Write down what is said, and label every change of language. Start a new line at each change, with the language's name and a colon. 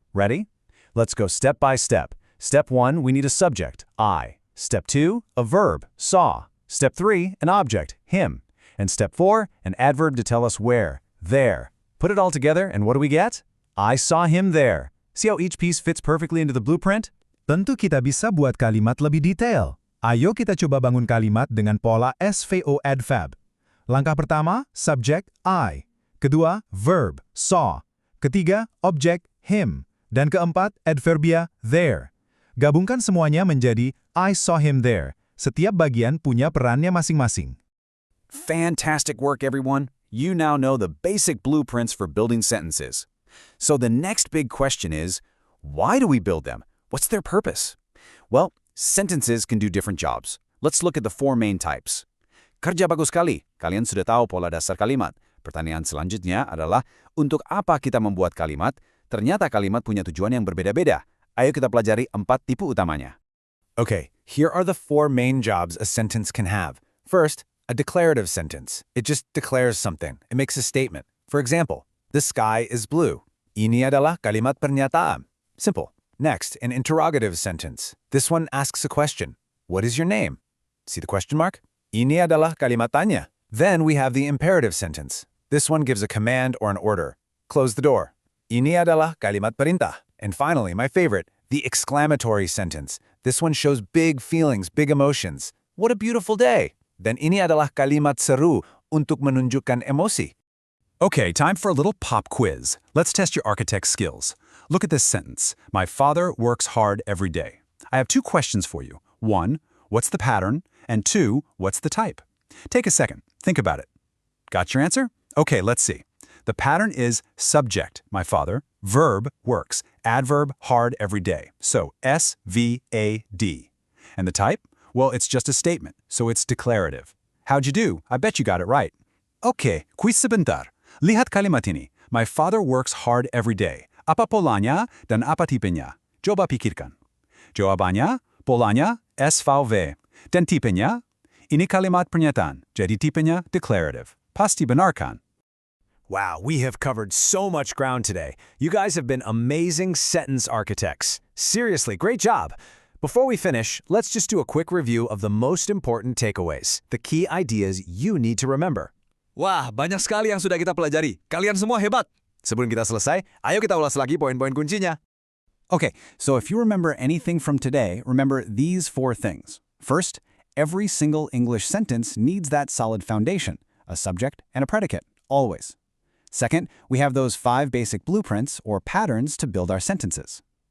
English: Ready? Let's go step by step. Step 1, we need a subject, I. Step 2, a verb, saw. Step 3, an object, him. And step 4, an adverb to tell us where, there. Put it all together, and what do we get? I saw him there. See how each piece fits perfectly into the blueprint?
Indonesian: Tentu kita bisa buat kalimat lebih detail. Ayo kita coba bangun kalimat dengan pola SVO adverb. Langkah pertama, subject, I. Kedua, verb, saw. Ketiga, object, him. Dan keempat, adverbia, there. Gabungkan semuanya menjadi
English: I saw him there.
Indonesian: Setiap bagian punya perannya masing-masing.
English: Fantastic work, everyone. You now know the basic blueprints for building sentences. So the next big question is, why do we build them? What's their purpose? Well, sentences can do different jobs. Let's look at the 4 main types.
Indonesian: Kerja bagus sekali. Kalian sudah tahu pola dasar kalimat. Pertanyaan selanjutnya adalah, untuk apa kita membuat kalimat? Ternyata kalimat punya tujuan yang berbeda-beda. Ayo kita pelajari 4 tipe utamanya.
English: Okay, here are the 4 main jobs a sentence can have. First, a declarative sentence. It just declares something. It makes a statement. For example, the sky is blue.
Indonesian: Ini adalah kalimat pernyataan.
English: Simple. Next, an interrogative sentence. This one asks a question. What is your name? See the question mark?
Indonesian: Ini adalah kalimat tanya.
English: Then we have the imperative sentence. This one gives a command or an order. Close the door.
Indonesian: Ini adalah kalimat perintah.
English: And finally, my favorite, the exclamatory sentence. This one shows big feelings, big emotions. What a beautiful day.
Indonesian: Dan ini adalah kalimat seru untuk menunjukkan emosi.
English: Okay, time for a little pop quiz. Let's test your architect skills. Look at this sentence. My father works hard every day. I have 2 questions for you. 1, what's the pattern? And 2, what's the type? Take a second. Think about it. Got your answer? Okay, let's see. The pattern is subject, my father, verb, works, adverb, hard every day. So S-V-A-D. And the type? Well, it's just a statement, so it's declarative. How'd you do? I bet you got it right.
Indonesian: Okay, quiz sebentar. Lihat kalimat ini.
English: My father works hard every day.
Indonesian: Apa polanya dan apa tipenya? Coba pikirkan. Jawabannya, polanya SVV. Dan tipenya? Ini kalimat pernyataan, jadi tipenya declarative. Pasti benar kan?
English: Wow, we have covered so much ground today. You guys have been amazing sentence architects. Seriously, great job. Before we finish, let's just do a quick review of the most important takeaways, the key ideas you need to remember.
Indonesian: Wah, banyak sekali yang sudah kita pelajari. Kalian semua hebat. Sebelum kita selesai, ayo kita ulas lagi poin-poin kuncinya.
English: Okay, so if you remember anything from today, remember these 4 things. First, every single English sentence needs that solid foundation, a subject and a predicate, always. Second, we have those 5 basic blueprints or patterns to build our sentences.